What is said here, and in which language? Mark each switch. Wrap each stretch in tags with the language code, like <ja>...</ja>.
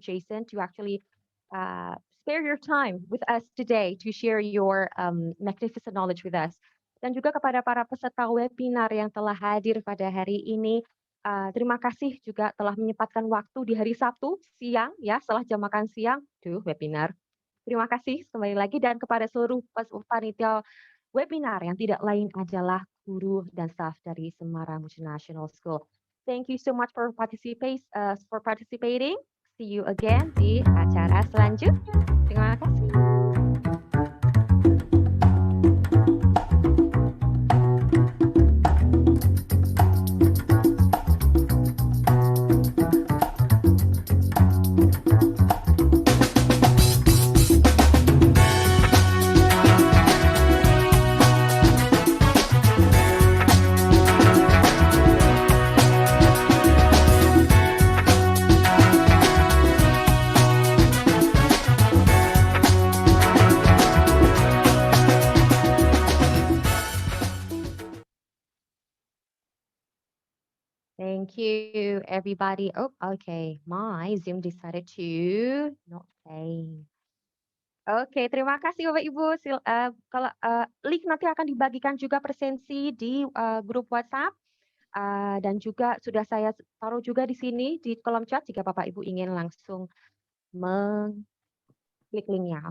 <en>Jason, to actually spare your time with us today to share your magnificent knowledge with us.</en> <id>Dan juga kepada para peserta webinar yang telah hadir pada hari ini. Terima kasih juga telah menyempatkan waktu di hari Sabtu siang, ya, setelah jam makan siang, webinar. Terima kasih kembali lagi, dan kepada seluruh panitia webinar yang tidak lain adalah guru dan staf dari Semarang Multinational School.</id> <en>Thank you so much for participating. See you again</en> <id>di acara selanjutnya. Terima kasih.</id> <en>Thank you, everybody. Oh, okay. My Zoom decided to not play.</en> <id>Oke, terima kasih Bapak Ibu. Kalau link nanti akan dibagikan juga presensi di grup WhatsApp, dan juga sudah saya taruh juga di sini di kolom chat jika Bapak Ibu ingin langsung mengklik linknya.</id>